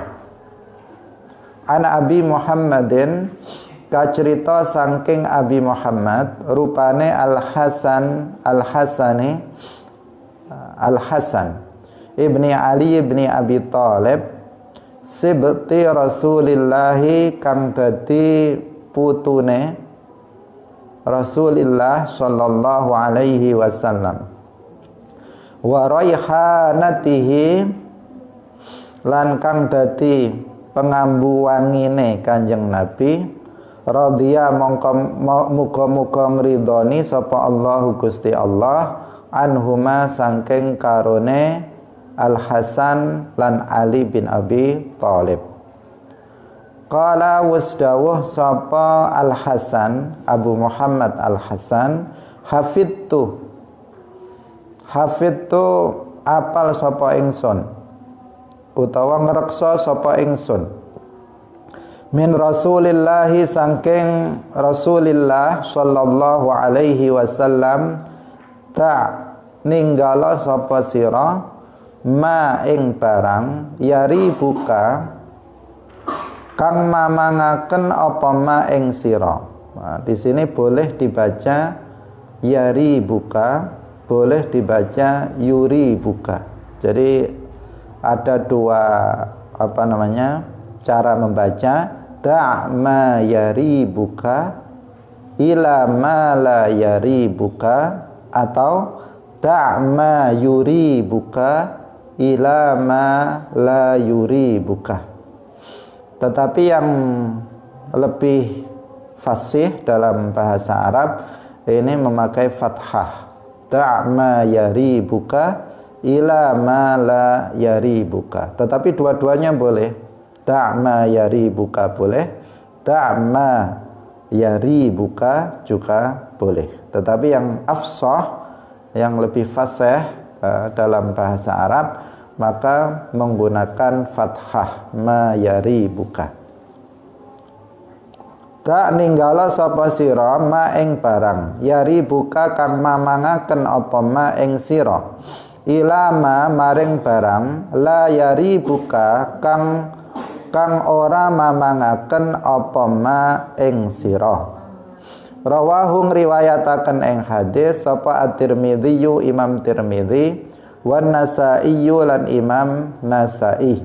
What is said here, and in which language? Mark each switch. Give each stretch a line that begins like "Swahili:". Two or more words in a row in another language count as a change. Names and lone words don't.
Javanese: An Abi Muhammadin, kacerita saking Abi Muhammad, rupane Al-Hasan ibni Ali ibni Abi Talib,
Arabic: سبط رسول الله
Javanese: kang dadi putune Rasulillah sallallahu
Arabic: عليه وسلم وريحانته
Javanese: lan kang dadi pengambu wangine Kanjeng Nabi, radhiya mongko muga-muga ngridoni sapa Allahu Gusti Allah anhuma saking karone Al-Hasan lan Ali bin Abi Thalib. Qala wasdawuh sapa Al-Hasan, Abu Muhammad Al-Hasan, hafidtu apal sapa ingsun utawa ngreksa sapa ingsun
Arabic: من رسول الله
Javanese: saking Rasulillah
Arabic: صلى الله عليه وسلم
Javanese: ta ninggala sapa sira ma ing barang
Arabic: يريبك
Javanese: kang mamangaken apa ma ing sira.
Indonesian: Nah, di sini boleh dibaca
Arabic: يريبك,
Indonesian: boleh dibaca
Arabic: يريبك.
Indonesian: Jadi ada dua cara membaca,
Arabic: دع ما يريبك إلى ما لا يريبك, atau دع ما يريبك إلى ما لا يريبك.
Indonesian: Tetapi yang lebih fasih dalam bahasa Arab ini memakai fathah,
Arabic: دع ما يريبك إلى ما لا يريبك.
Indonesian: Tetapi dua-duanya boleh,
Arabic: دع ما يريبك
Indonesian: boleh,
Arabic: دع ما يريبك
Indonesian: juga boleh. Tetapi yang afsah, yang lebih fasih dalam bahasa Arab, maka menggunakan fathah
Arabic: ما يريبك.
Javanese: Tak ninggala sapa sira ma ing barang
Arabic: يريبك
Javanese: kang mamangaken apa ma ing sira
Arabic: إلى ما
Javanese: maring barang
Arabic: لا يريبك
Javanese: kang ora mamangaken apa ma ing sira. Rawahu ngriwayataken ing hadis sapa At-Tirmidzi, Imam Tirmidzi, wan Nasa'i lan Imam Nasa'i.